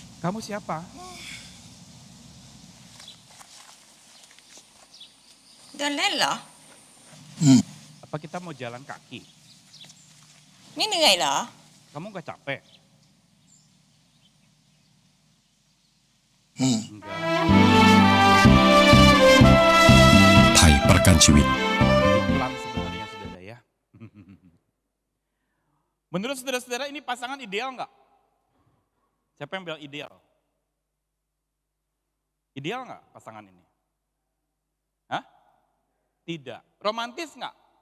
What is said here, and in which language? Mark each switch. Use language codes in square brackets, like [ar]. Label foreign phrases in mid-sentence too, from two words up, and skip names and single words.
[id] Kamu siapa? Dah lelah. Apa kita mau jalan kaki? [th] Ni heนื่อยเหรอ [id] Kamu gak capek? Hmm. Enggak. ไทยประกันชีวิต Iklan sebenarnya saudara ya. Menurut saudara-saudara ini pasangan ideal nggak? Siapa yang bilang ideal? Ideal nggak pasangan ini? Hah? Tidak. Romantis nggak?